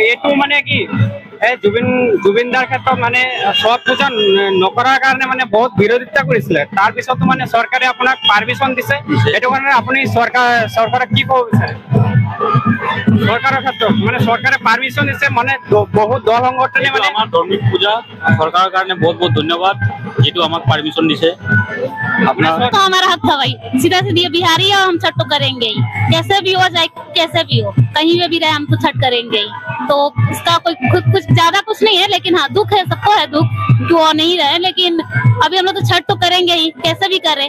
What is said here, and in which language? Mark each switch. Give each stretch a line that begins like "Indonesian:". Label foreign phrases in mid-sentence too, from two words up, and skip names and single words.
Assamese: এইটো মানে কি এই জুবিনদাৰ ক্ষেত্ৰত মানে ছট পূজা নকৰাৰ কাৰণে মানে বহুত বিৰোধিতা কৰিছিলে। তাৰ পিছতো মানে চৰকাৰে আপোনাক পাৰমিশন দিছে। সেইটো কাৰণে আপুনি চৰকাৰক কি ক'ব বিচাৰে? চৰকাৰৰ ক্ষেত্ৰত মানে চৰকাৰে পারমিশন দিছে মানে বহুত দল সংগঠনে মানে
Bangla: আমার ধর্মিক পূজা সরকারের কারণে বহুত বহুত ধন্যবাদ যেটু আমাকে পারমিশন দিছে।
Hindi: अपना तो हमारा हक था भाई, सीधा सीधी बिहारी है, हम छठ तो करेंगे ही, कैसे भी हो जाए, कैसे भी हो, कहीं पे भी रहे हम तो छठ करेंगे ही। तो इसका कोई कुछ ज्यादा कुछ नहीं है, लेकिन हाँ दुख है, सबको है दुख जो नहीं रहे, लेकिन अभी हम लोग तो छठ तो करेंगे ही, कैसे भी करें।